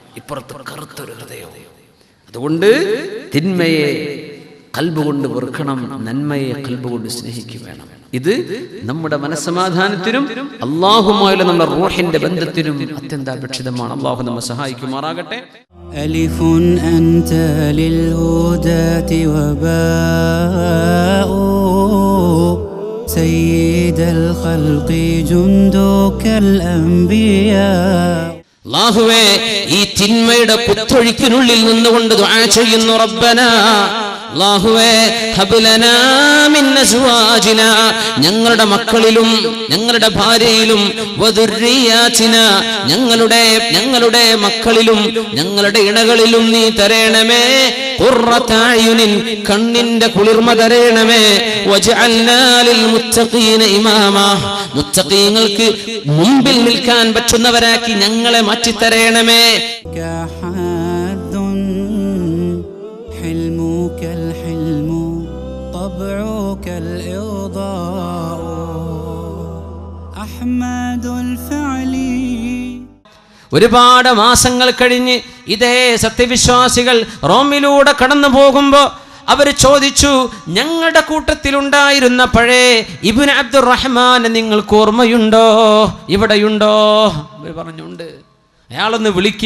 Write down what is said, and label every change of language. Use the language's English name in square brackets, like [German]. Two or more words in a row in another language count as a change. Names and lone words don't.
[Malayalam] ഇപ്പുറത്ത് കറുത്തൊരു ഹൃദയം. അതുകൊണ്ട് തിന്മയെ ഖൽബ് കൊണ്ട് വെറുക്കണം, നന്മയെ ഖൽബ് കൊണ്ട് സ്നേഹിക്കുക വേണം. ഇത് നമ്മുടെ മനസ്സമാധാനത്തിനും അല്ലാഹുമായുള്ള നമ്മുടെ റൂഹിന്റെ ബന്ധത്തിനും അത്യന്താപേക്ഷിതമാണ്. അല്ലാഹു നമ്മെ സഹായിക്കുമാറാകട്ടെ. [Arabic] ألف أنت للهداة وباء سيد الخلق جندك الأنبياء. [Malayalam] അല്ലാഹുവേ, ഈ തിന്മയുടെ കുത്തൊഴുക്കിനുള്ളിൽ നിന്നുകൊണ്ട് ദുആ ചെയ്യുന്നു. റബ്ബനാ, അല്ലാഹുവേ, [Arabic] هب لنا من أزواجنا, [Malayalam] ഞങ്ങളുടെ മക്കളിലും ഞങ്ങളുടെ ഭാര്യയിലും, വദുർരിയാതിനാ, ഞങ്ങളുടെ മക്കളിലും ഞങ്ങളുടെ ഇണകളിലും നീ തരേണമേ, [Arabic] قرة أعين, [Malayalam] കണ്ണിന്റെ കുളിർമ തരേണമേ, [Arabic] واجعلنا للمتقين إماما, [Malayalam] മുത്തഖീങ്ങൾക്ക് മുമ്പിൽ നിൽക്കാൻ പറ്റുന്നവരാക്കി ഞങ്ങളെ മാറ്റിത്തരേണമേ. [Arabic] حلمك الحلم طبعك الإرضاء أحمد الفعل. [Malayalam] ഒരുപാട് മാസങ്ങൾ കഴിഞ്ഞ് ഇതേ സത്യവിശ്വാസികൾ റോമിലൂടെ കടന്നു പോകുമ്പോൾ അവർ ചോദിച്ചു, ഞങ്ങളുടെ കൂട്ടത്തിലുണ്ടായിരുന്ന പഴയ ഇബ്നു അബ്ദുറഹ്മാൻ നിങ്ങൾക്ക് ഓർമ്മയുണ്ടോ? ഇവിടെയുണ്ടോ? അവർ പറഞ്ഞുണ്ട്. അയാളൊന്ന് വിളിക്കിൻ.